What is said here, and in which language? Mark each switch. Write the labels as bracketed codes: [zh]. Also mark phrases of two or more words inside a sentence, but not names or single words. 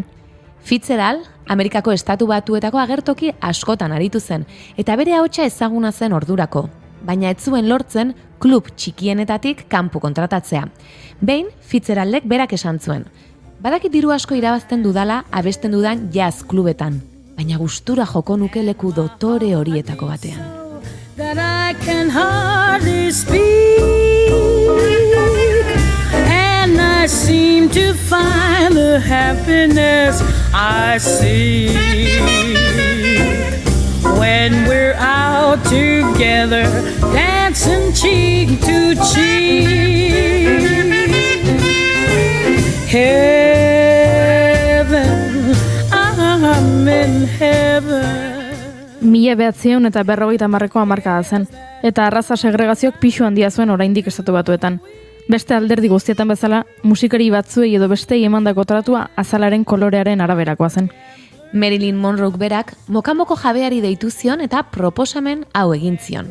[eu] Fitzgerald, Amerikako Estatu Batuetako agertoki askotan aritu zen, eta bere ahotsa ezaguna zen ordurako, baina ez zuen lortzen klub txikienetatik kanpo kontratatzea. Behin, Fitzgeraldek berak esan zuen, badakit diru asko irabazten dudala abesten dudan jazz klubetan, baina gustura joko nuke leku dotore horietako batean. [en] That I can hardly speak, and I seem to find the happiness I see when we're out together, dancing cheek to cheek. Heaven, I'm in heaven. [eu] 1950ko hamarkada zen, eta arraza segregazioak pisu handia zuen oraindik Estatu Batuetan. Beste alderdi guztietan bezala, musikari batzuei edo bestei emandako tratua azalaren kolorearen araberakoa zen. Marilyn Monroe berak Mocamboko jabeari deitu zion eta proposamen hau egin zion.